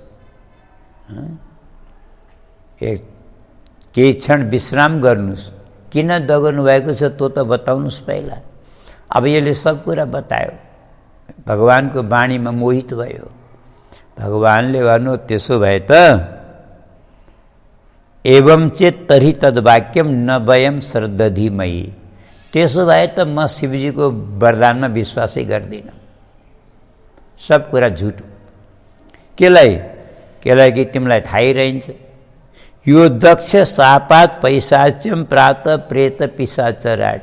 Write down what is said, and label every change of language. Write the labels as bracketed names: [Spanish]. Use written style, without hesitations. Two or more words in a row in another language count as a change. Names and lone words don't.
[Nepali] केही क्षण विश्राम गर्नुहोस्। किन दगुर्नु भएको छ त्यो त बताउनुहोस् पहिला। अब यसले सब कुरा बतायो। भगवानको वाणीमा मोहित भयो। भगवानले भन्नु, त्यसो भए त [Sanskrit] एवं चेत तर्हि तद्वाक्यम न वयम श्रद्धधिमयी। [Nepali] त्यसो भए त म शिवजीको वरदानमा विश्वासै गर्दिनँ। सब कुरा झुट हो। केलाई कि तिमीलाई थाहै रहन्छ, [Sanskrit] यो दक्ष शापात पैशाच्यम प्रात प्रेत पिशाचराट।